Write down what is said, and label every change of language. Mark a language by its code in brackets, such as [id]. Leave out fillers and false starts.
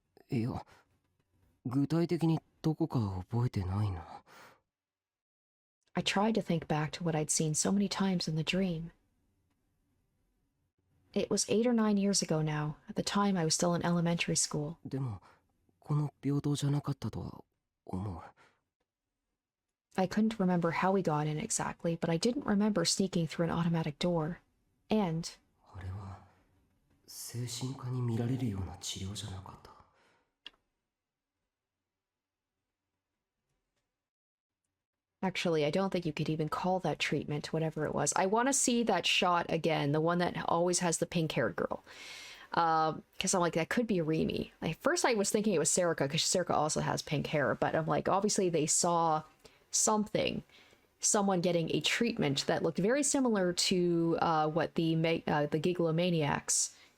[ja] いや、具体的にどこか覚えてないな。 [en] I tried to think back to what I'd seen so many times in the dream. It was 8 or 9 years ago now. At the time, I was still in elementary school. [ja] でもこの病棟じゃなかったとは思う。 [en] I couldn't remember how we got in exactly, but I didn't remember sneaking through an automatic door. And [ja] あれは精神科に見られるような治療じゃなかった。 [en] actually, I don't think you could even call that treatment, whatever it was. I want to see that shot again, the one that always has the pink-haired girl. Because I'm like, that could be Remy. Like, first I was thinking it was Serica, because Serica also has pink hair, but I'm like, obviously they saw something, someone getting a treatment that looked very similar to what the Gigalomaniacs.